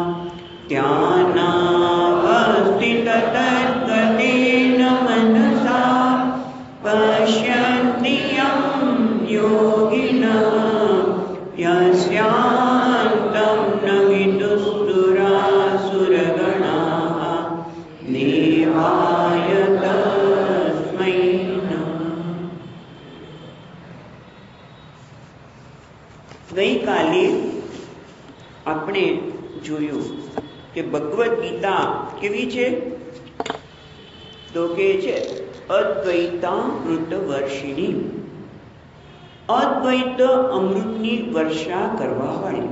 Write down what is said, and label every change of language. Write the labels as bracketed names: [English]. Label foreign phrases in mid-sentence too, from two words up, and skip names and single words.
[Sanskrit] ध्यानावस्थिततद्गतेन मनसा पश्यन्ति यं योगिनः यस्यान्तं न विदुस्तुरासुरगणाः देवाय तस्मै नमः। [Gujarati] ગઈકાલે આપણે જોયું કે ભગવદ્ ગીતા કેવી છે તો કે છે અદ્વૈતામૃત વર્ષિણી, અદ્વૈત અમૃતની વર્ષા કરવા વાળી.